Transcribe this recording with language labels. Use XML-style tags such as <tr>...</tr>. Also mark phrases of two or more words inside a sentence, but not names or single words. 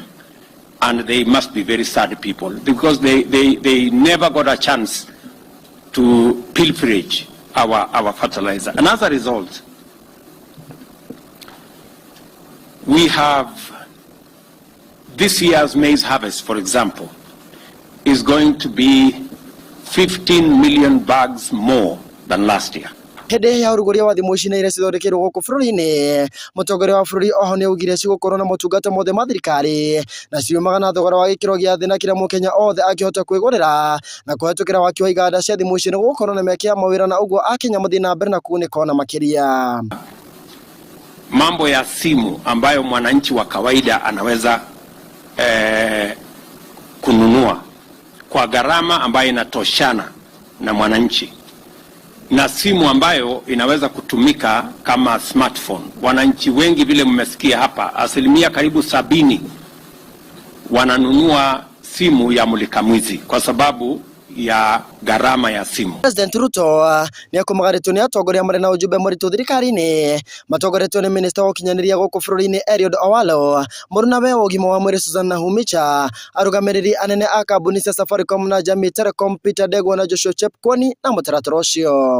<en>And they must be very sad people because they never got a chance to pilferage our fertilizer. And as a result, we have this year's maize harvest, for example, is going to be 15 million bags more than last year.</en> <ki>Hede ya uruguria wa thimu ici nire cithondekirwo guku bururi-ini mutongoria wa bururi oho ni augire cigukorwo na motungata mothe ma thirikari na ciumaga na thogora wa gikiro gia thi na kira mukenya othe akihota kwigurira na kuhetukira waki wa iganda cia thimu ici ni gukorwo na meke ya mawira na uguo akenya muthi na mbere na kugunĩka ona makiria.</ki> <sw>Mambo ya simu ambayo mwananchi wa kawaida anaweza kununua kwa gharama ambayo inatoshana na mwananchi, na simu ambayo inaweza kutumika kama smartphone. Wananchi wengi vile mmesikia hapa, asilimia karibu 70 wananunua simu ya mulikamwizi kwa sababu ya gharama ya simu.</sw> <ki>President Ruto ni akumagaritwo ni atongoria mari na ujumbe muritu thirikari-ini matongoretwo ni minister wa ukinyaniria guku bururi-ini Eliud Owalo, murunawe wa ugima wa mwiri Susan Nahumicha, arugamiriri anene a kambuni cia Safaricom na Jamii Telecom Peter Ndegwa na Joshua Chepkwony na mutaratara ucio.</ki>